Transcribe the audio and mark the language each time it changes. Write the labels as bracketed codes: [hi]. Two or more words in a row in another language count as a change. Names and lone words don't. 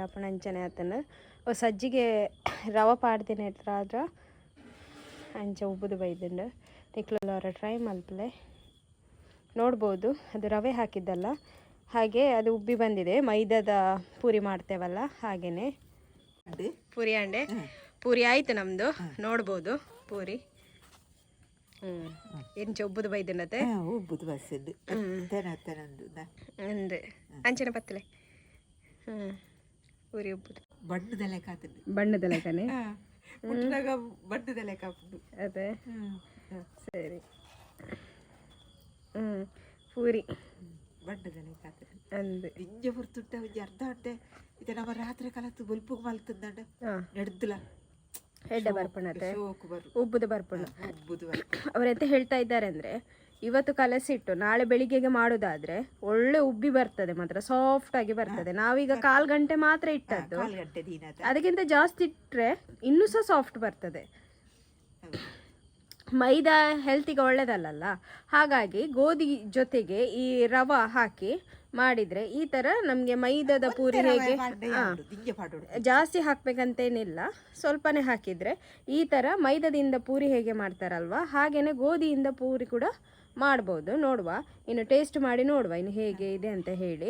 [tcy] ಅಪ್ಪನ ಅಂಚನೆ ಆತನ ಸಜ್ಜಿಗೆ ರವೆ ಪಾಡ್ದೇನೆ ಆದ್ರೆ ಅಂಚ ಉಬ್ಬುದು ಬೈದಂಡು ನಿಕ್ಲವರ ಟ್ರೈ ಮಲ್ಪಲೆ [kn] ನೋಡ್ಬೋದು ಅದು ರವೆ ಹಾಕಿದ್ದಲ್ಲ ಹಾಗೆ ಅದು ಉಬ್ಬಿ ಬಂದಿದೆ ಮೈದಾದ ಪೂರಿ ಮಾಡ್ತೇವಲ್ಲ ಹಾಗೇನೆ ಪೂರಿ ಅಂಡೆ ಪೂರಿ ಆಯ್ತು ನಮ್ಮದು ನೋಡ್ಬೋದು [tcy] ಪೂರಿ ಎಂಚ ಉಬ್ಬುದು ಬೈದನತೆ ಉಬ್ಬುದು ಬಸ್ಸದ್ದು ಅಂದೆ ಅಂಚನೆ ಪತ್ತಲೆ ಪೂರಿ ಉಬ್ಬುದು ಬಣ್ಣದ ಲೆಕ್ಕನೆ ಬಣ್ಣದ ಲೆಕ್ಕ [kn] ಅದೇ ಸರಿ ಪೂರಿ [tcy] ಬಣ್ಣದ ಲೆಕ್ಕ ಅಂದೆ ಇಂಜ ಹೊರ್ತುಂಟ ಒಂಜಿ ಅರ್ಧ ಗಂಟೆ ಇದು ನಮ್ಮ ರಾತ್ರಿ ಕಾಲತ್ತು ಬಲ್ಪು ಮಲ್ತಂದಂಡ ನಡೆದಲ ಹೆಡ್ಡೆ ಬರ್ಪಣತೆ ಉಬ್ಬುದು ಬರ್ಪಣ [kn] ಅವರೆಂತ ಹೇಳ್ತಾ ಇದ್ದಾರೆ ಅಂದರೆ ಇವತ್ತು ಕಲಸಿಟ್ಟು ನಾಳೆ ಬೆಳಿಗ್ಗೆಗೆ ಮಾಡೋದಾದ್ರೆ ಒಳ್ಳೆ ಉಬ್ಬಿ ಬರ್ತದೆ ಮಾತ್ರ ಸಾಫ್ಟ್ ಆಗಿ ಬರ್ತದೆ ನಾವೀಗ 1/4 ಗಂಟೆ ಮಾತ್ರ ಇಟ್ಟದ್ದು ಅದಕ್ಕಿಂತ ಜಾಸ್ತಿ ಇಟ್ಟರೆ ಇನ್ನೂ ಸಹ ಸಾಫ್ಟ್ ಬರ್ತದೆ ಮೈದಾ ಹೆಲ್ತಿಗೆ ಒಳ್ಳೇದಲ್ಲ ಹಾಗಾಗಿ ಗೋಧಿ ಜೊತೆಗೆ ಈ ರವೆ ಹಾಕಿ ಮಾಡಿದರೆ ಈ ಥರ ನಮಗೆ ಮೈದಾದ ಪೂರಿ ಹೇಗೆ ಜಾಸ್ತಿ ಹಾಕಬೇಕಂತೇನಿಲ್ಲ ಸ್ವಲ್ಪನೇ ಹಾಕಿದರೆ ಈ ಥರ ಮೈದಾದಿಂದ ಪೂರಿ ಹೇಗೆ ಮಾಡ್ತಾರಲ್ವ ಹಾಗೆಯೇ ಗೋಧಿಯಿಂದ ಪೂರಿ ಕೂಡ ಮಾಡ್ಬೋದು ನೋಡುವ ಇನ್ನು ಟೇಸ್ಟ್ ಮಾಡಿ ನೋಡುವ ಇನ್ನು ಹೇಗೆ ಇದೆ ಅಂತ ಹೇಳಿ